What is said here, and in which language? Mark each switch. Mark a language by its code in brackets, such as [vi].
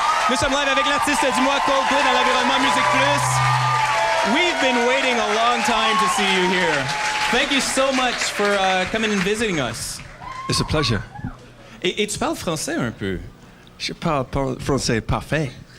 [fr] Nous sommes live avec l'artiste du mois Coldplay dans l'environnement MusiquePlus. [en] We've been waiting a long time to see you here. Thank you so much for coming and visiting us. It's a pleasure. [fr] Et tu parles français un peu? Je parle français parfait.